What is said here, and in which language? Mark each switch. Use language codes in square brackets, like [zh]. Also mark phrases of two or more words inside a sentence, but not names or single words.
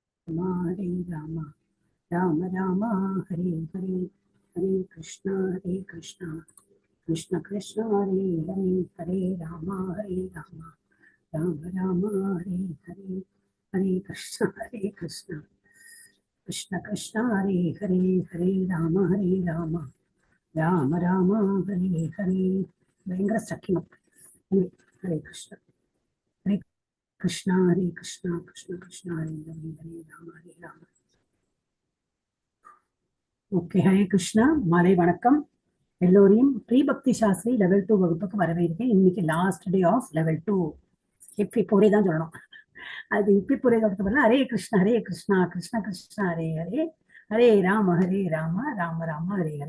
[sa] राम राम, हरे हरे, हरे कृष्ण, कृष्ण कृष्ण, हरे हरे, हरे राम, राम राम, हरे हरे, हरे कृष्ण, कृष्ण कृष्ण, हरे हरे, हरे राम, राम राम, हरे हरे. [ta] பயங்கர [en] stucking up. [sa] हरे कृष्ण, हरे कृष्ण, हरे कृष्ण, कृष्ण कृष्ण, हरे हरे, हरे राम, राम. [ta] ஓகே, [sa] हरे कृष्ण. [ta] மாலை வணக்கம் எல்லோரையும். ப்ரீ பக்தி சாஸ்திரி லெவல் 2 வகுப்புக்கு வரவேற்கிறேன். இன்னைக்கு [en] last day of level 2. [ta] இப்பி போரே தான் சொல்லணும். அது இப்பி போரே தான். [sa] हरे कृष्ण, कृष्ण कृष्ण, हरे हरे, हरे राम, राम राम, हरे हरे.